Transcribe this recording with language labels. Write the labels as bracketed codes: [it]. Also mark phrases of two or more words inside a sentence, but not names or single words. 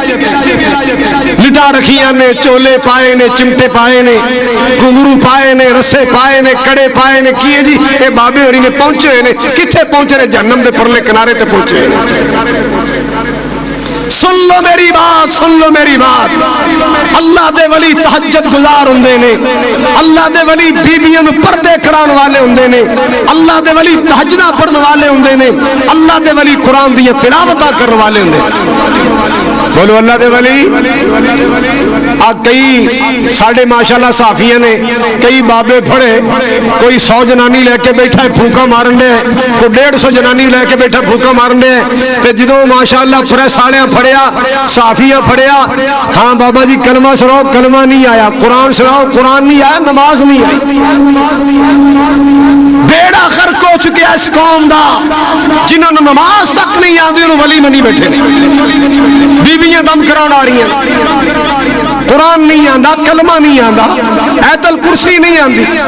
[pa] لٹا رکھیاں نے، چولے پائے نے، چمٹے پائے نے، گھنگرو پائے نے، رسے پائے نے، کڑے پائے نے، کیے جی اے بابے ہوری نے پہنچے نے، کتھے پہنچے نے؟ جہنم دے پرلے کنارے تے پہنچے نے۔ [ur] سن لو میری بات، سن لو میری بات، [pa] اللہ دے ولی تہجد گزار ہوندے نے، اللہ دے ولی بیبیاں نوں پردے کران والے ہوندے نے، اللہ دے ولی تہجداں پڑھن والے ہوندے نے، اللہ دے ولی قرآن دی تلاوتاں کرن والے ہوندے نے۔ بولو اللہ دے ولی۔ کئی ساڑھے ماشاءاللہ صحافیاں نے کئی بابے پھڑے، کوئی 100 جنانی لے کے بیٹھا ہے پھوکا مارن دے، کوئی 150 جنانی لے کے بیٹھا پھوکا مارن دے، تے جدوں ماشاءاللہ پریس والے پھڑیا، صحافیاں پھڑیا، ہاں بابا جی کلمہ سناؤ، کلمہ نہیں آیا، قرآن سناؤ، قرآن نہیں آیا، نماز نہیں آئی۔ بیڑا غرق ہو چکیا اس قوم دا، جنہوں نے نماز تک نہیں آندی انہوں ولی منی بیٹھے نے، بیویاں دم کران آ رہی ہیں، قرآن نہیں آندا، کلمہ نہیں آندا، آیت الکرسی نہیں آندی۔